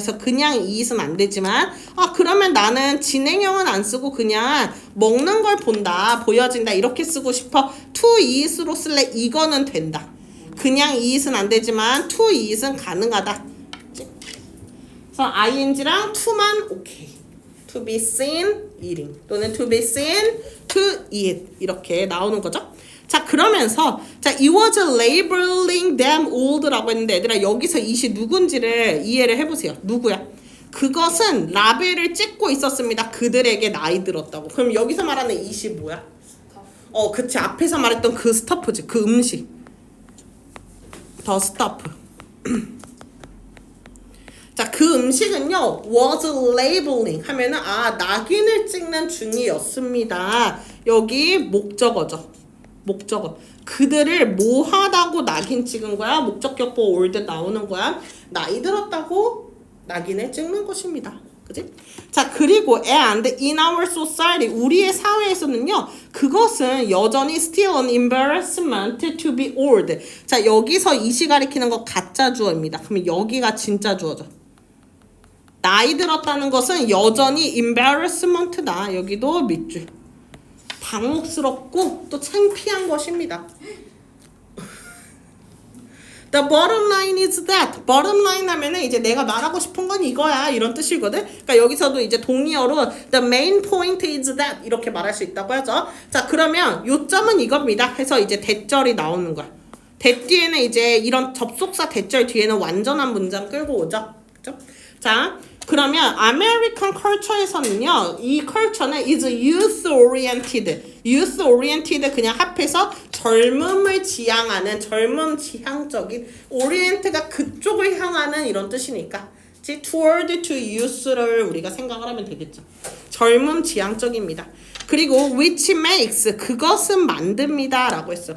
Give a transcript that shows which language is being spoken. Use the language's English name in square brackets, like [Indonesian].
[Korean] 그래서 그냥 이잇은 안 되지만 그러면 나는 진행형은 안 쓰고 그냥 먹는 걸 본다, 보여진다 이렇게 쓰고 싶어. to 이잇으로 쓸래? 이거는 된다. 그냥 이잇은 안 되지만 to 이잇은 가능하다. 그래서 ing랑 to만 오케이. [English] to be seen eating [Korean] 또는 [English] to be seen to eat [Korean] 이렇게 나오는 거죠. 자, 그러면서 자, [English] it was labeling them old [Korean] 라고 했는데 얘들아 여기서 it이 누군지를 이해를 해보세요. 누구야? 그것은 라벨을 찍고 있었습니다. 그들에게 나이 들었다고. 그럼 여기서 말하는 it이 뭐야? 그치, 앞에서 말했던 그 스타프지. 그 음식. 더 스타프. 자, 그 음식은요 was labeling 하면은 낙인을 찍는 중이었습니다. 여기 목적어죠. 목적어. 그들을 뭐 하다고 낙인 찍은 거야? 목적격보 old 나오는 거야. 나이 들었다고 낙인을 찍는 것입니다. 그치? 자, 그리고 [English] and in our society [Korean] 우리의 사회에서는요 그것은 여전히 [English] still an embarrassment to be old. [Korean] 자, 여기서 이시 가리키는 거 가짜 주어입니다. 그러면 여기가 진짜 주어죠. 나이 들었다는 것은 여전히 embarrassment다. 여기도 밑줄. 당혹스럽고 또 창피한 것입니다. [English] The bottom line is that. [Korean] bottom line 하면은 이제 내가 말하고 싶은 건 이거야 이런 뜻이거든. 그러니까 여기서도 이제 동의어로 [English] the main point is that [Korean] 이렇게 말할 수 있다고 하죠. 자, 그러면 요점은 이겁니다 해서 이제 대절이 나오는 거야. that 뒤에는 이제 이런 접속사 대절 뒤에는 완전한 문장 끌고 오죠. 그죠? 자, 그러면 American culture에서는요, 이 culture는 [English] is youth oriented. [Korean] youth oriented 그냥 합해서 젊음을 지향하는, 젊음 지향적인, orient가 그쪽을 향하는 이런 뜻이니까. toward to youth를 우리가 생각을 하면 되겠죠. 젊음 지향적입니다. 그리고 [English] which makes [Korean] 그것은 만듭니다 라고 했어요.